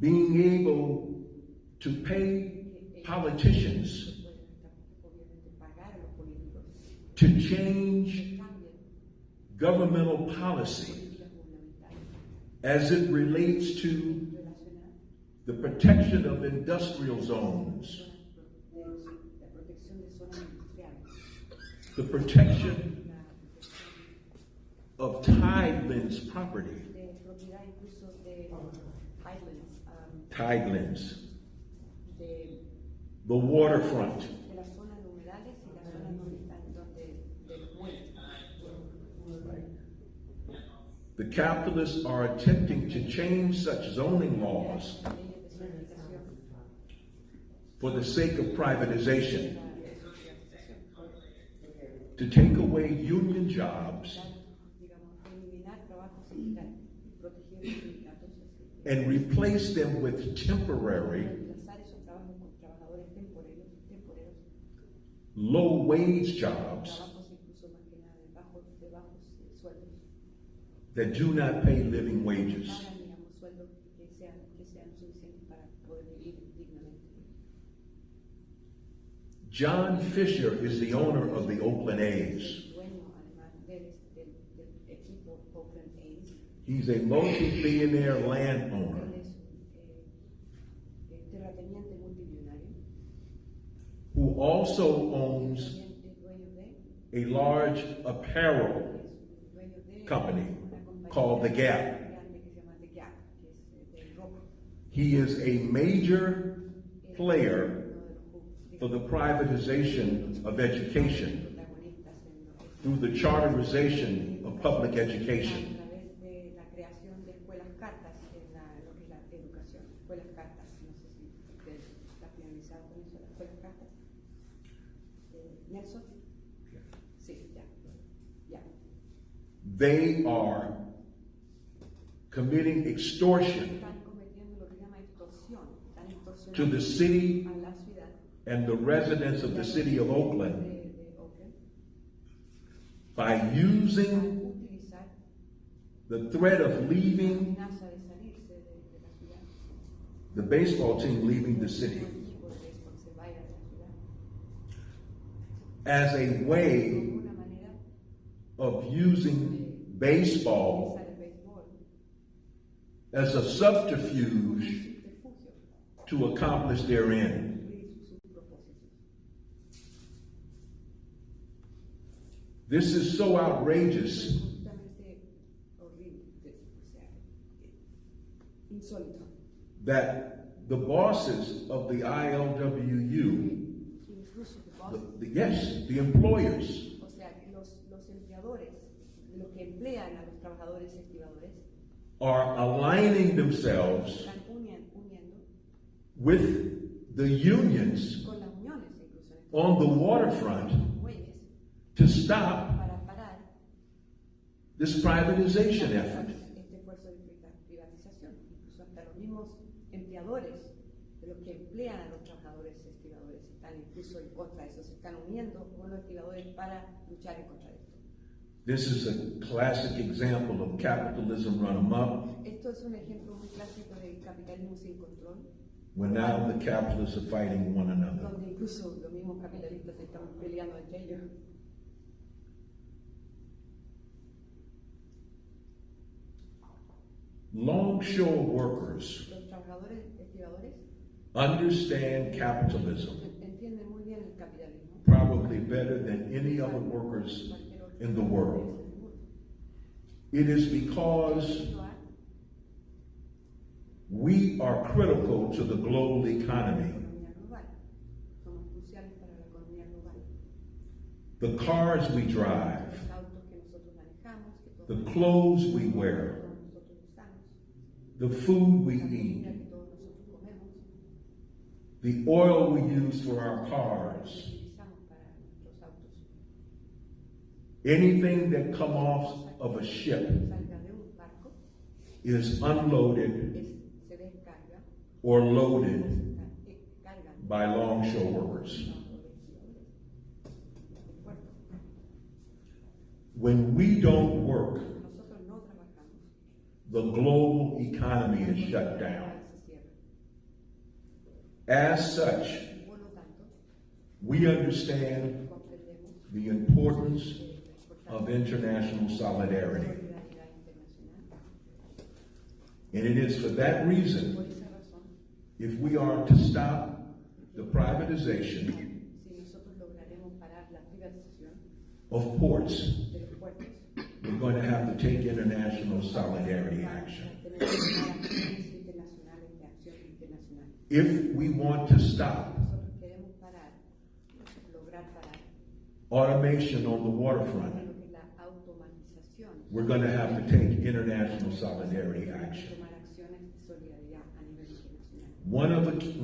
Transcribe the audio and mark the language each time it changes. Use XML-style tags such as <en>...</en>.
<en>being able to pay politicians</en> <es>pueden obviamente pagar a los políticos</es> <en>to change</en> <es>que cambien</es> <en>governmental policy</en> <es>políticas gubernamentales</es> <en>as it relates to</en> <es>relacionadas</es> <en>the protection of industrial zones,</en> <es>con la protección de zonas industriales,</es> <en>the protection</en> <es>la protección</es> <en>of tidelands property,</en> <es>de propiedad incluso de islands,</es> <en>tidelands,</en> <es>de</es> <en>the waterfront,</en> <es>las zonas humedales y las zonas donde están de los muelles.</es> <en>the capitalists are attempting to change such zoning laws</en> <es>Las leyes de zonificación,</es> <en>for the sake of privatization,</en> <es>la privatización,</es> <en>to take away union jobs</en> <es>digamos, eliminar trabajo sindical y proteger los sindicatos,</es> <en>and replace them with temporary,</en> <es>reemplazar esos trabajos con trabajadores temporeros,</es> <en>low-wage jobs</en> <es>trabajos incluso más que nada de bajos sueldos,</es> <en>that do not pay living wages.</en> <es>pagan, digamos, sueldos que sean suficientes para poder vivir dignamente.</es> <en>John Fisher is the owner of the Oakland A's.</en> <es>El dueño, además del equipo Oakland A's,</es> <en>He's a multi-billionaire landowner</en> <es>él es un terrateniente multimillonario,</es> <en>who also owns</en> <es>también es dueño de,</es> <en>a large apparel</en> <es>es dueño de</es> <en>company</en> <es>una compañía</es> <en>called The Gap.</en> <es>grande que se llama The Gap, que es de ropa.</es> <en>He is a major player</en> <es>Uno de los</es> <en>for the privatization of education</en> <es>protagonistas en lo que</es> <en>through the charterization of public education.</en> <es>a través de la creación de escuelas cartas en lo que es la educación, escuelas cartas, no sé si usted está finalizado con eso, las escuelas cartas. Nelson, sí, ya.</es> <en>They are committing extortion</en> <es>están cometiendo lo que se llama extorsión, están extorsionando</es> <en>to the city</en> <es>a la ciudad</es> <en>and the residents of the city of Oakland</en> <es>de Oakland</es> <en>by</en> <es>al</es> <en>using</en> <es>utilizar</es> <en>the threat of</en> <es>la</es> <en>leaving</en> <es>amenaza de salirse de la ciudad,</es> <en>the baseball team leaving the city</en> <es>el equipo de béisbol se vaya de la ciudad,</es> <en>as a way</en> <es>como una manera</es> <en>of using</en> <es>de</es> <en>baseball</en> <es>utilizar el béisbol</es> <en>as a</en> <es>como un</es> <en>subterfuge</en> <es>subterfugio</es> <en>to accomplish their end.</en> <es>para cumplir sus propósitos.</es> <en>This is so</en> <es>Es</es> <en>outrageous</en> <es>absolutamente horrible, o sea, insólito.</es> <en>that the bosses of the ILWU,</en> <es>Incluso</es> <en>the bosses, yes, the employers,</en> <es>o sea, que los empleadores, los que emplean a los trabajadores estibadores,</es> <en>are aligning themselves</en> <es>están uniendo</es> <en>with the unions</en> <es>con las uniones, incluso en estos</es> <en>on the waterfront</en> <es>muelles,</es> <en>to stop</en> <es>para parar</es> <en>this privatization effort.</en> <es>este esfuerzo de privatización. Incluso hasta los mismos empleadores de los que emplean a los trabajadores estibadores están incluso en contra de eso, se están uniendo con los estibadores para luchar en contra de esto.</es> <en>This is a classic example of capitalism run amok,</en> <es>Esto es un ejemplo muy clásico del capitalismo sin control,</es> <en>when now the capitalists are fighting one another.</en> <es>donde incluso los mismos capitalistas se están peleando entre ellos.</es> <en>Longshore workers</en> <es>Los trabajadores estibadores</es> <en>understand capitalism</en> <es>entienden muy bien el capitalismo.</es> <en>probably better than any other workers</en> <es>Cualquier otro</es> <en>in the</en> <es>país</es> <en>world.</en> <es>del mundo.</es> <en>It is because</en> <es>Debido a</es> <en>we are critical to the global</en> <es>la</es> <en>economy.</en> <es>economía global. Somos cruciales para la economía global.</es> <en>The cars we drive,</en> <es>Los autos que nosotros manejamos, que todos</es> <en>the clothes we wear,</en> <es>nosotros usamos,</es> <en>the food we</en> <es>la comida</es> <en>eat,</en> <es>que todos nosotros comemos,</es> <en>the oil we use for our</en> <es>que</es> <en>cars,</en> <es>utilizamos para nuestros autos.</es> <en>anything that come off of a ship</en> <es>Salga de un barco,</es> <en>is unloaded</en> <es>se descarga,</es> <en>or loaded</en> <es>cargan</es> <en>by longshore workers.</en> <es>trabajadores estibadores del puerto.</es> <en>When we don't work,</en> <es>Nosotros no trabajamos,</es> <en>the global economy is shut down. As such,</en> <es>Por lo tanto,</es> <en>we understand</en> <es>comprendemos</es> <en>the importance</en> <es>la</es> <en>of international solidarity.</en> <es>solidaridad internacional.</es> <en>And it is for that</en> <es>Por</es> <en>reason,</en> <es>esa razón,</es> <en>if we are to stop the privatization</en> <es>si nosotros lograremos parar la privatización</es> <en>of ports,</en> <es>de los puertos,</es> <en>we're going to have to take international solidarity action.</en> <es>tener que tomar acciones internacionales de acción internacional.</es> <en>If we want to stop</en> <es>Nosotros queremos parar, lograr parar</es> <en>automation on the waterfront,</en> <es>lo que es la automatización.</es> <en>we're going to have to take international solidarity action.</en> <es>Tomar acciones de solidaridad a nivel internacional.</es>